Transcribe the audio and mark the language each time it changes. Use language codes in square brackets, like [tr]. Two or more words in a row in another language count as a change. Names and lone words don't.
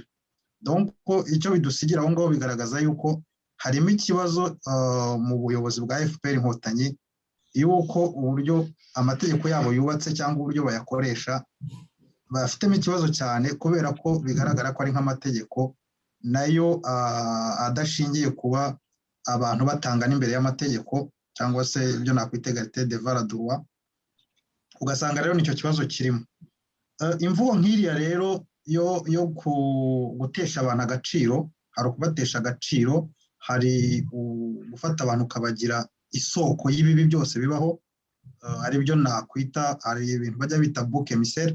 [rw] Donc icyo bidusigira aho ngaho bigaragaza yuko harimo ikibazo mu buyobozi bwa FPR Inkotanyi, yuko uburyo amategeko yabo yubatse cyangwa uburyo bayakoresha bafitemo ikibazo cyane, kubera ko bigaragara ko ari nk'amategeko nayo adashingiye kuba abantu batangana imbere y'amategeko, cyangwa se ibyo nakwita [fr] egalite devant la droit. [rw] Ugasanga rero nicyo kibazo kirimo. Imvugo nk'iriya rero yo gutesha abantu agaciro, hari ukubatesha agaciro, hari gufata abantu ukabagira isoko y'ibibi byose bibaho, ari byo nakwita, hari ibintu bajya bita [fr] bouc émissaire.